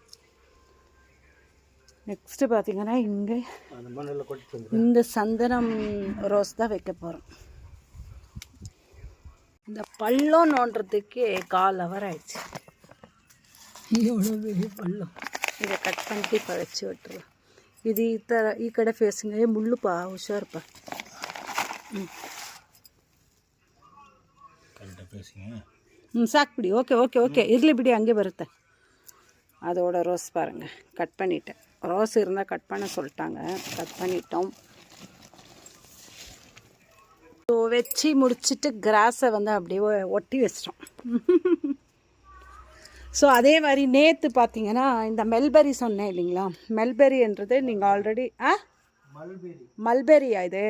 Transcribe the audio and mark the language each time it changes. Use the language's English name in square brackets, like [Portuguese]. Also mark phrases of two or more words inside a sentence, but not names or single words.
[Tamil] நெக்ஸ்ட்டு பார்த்திங்கன்னா இங்கே இந்த சந்தனம் ரோஸ் தான் வைக்க போகிறோம். இந்த பள்ளம் நோண்டுறதுக்கே 1/4 hour ஆயிடுச்சு. எவ்வளோ பெரிய பள்ளம். இதை கட் பண்ணிட்டு இப்போ வச்சு விட்டுருலாம். [Kannada] இது ಈ ಕಡೆ ಫೇಸಿಂಗ್ ಮುಳ್ಳುಪಾ ಹುಷಾರಪ್ಪ. ಸಾಕು ಬಿಡಿ. ಓಕೆ ಓಕೆ ಓಕೆ ಇರಲಿ ಬಿಡಿ, ಹಂಗೆ ಬರುತ್ತೆ. [Tamil] அதோட ரோஸ் பாருங்கள், கட் பண்ணிட்டேன். ரோஸ் இருந்தால் கட் பண்ண சொல்லிட்டாங்க, கட் பண்ணிட்டோம். ஸோ வச்சு முடிச்சுட்டு கிராஸை வந்து அப்படியே ஒட்டி வச்சிட்டோம். ஸோ அதே மாதிரி நேற்று பார்த்தீங்கன்னா இந்த மெல்பெரி சொன்னேன் இல்லைங்களா, மெல்பெரின்றது நீங்கள் ஆல்ரெடி மல்பெரியா இது?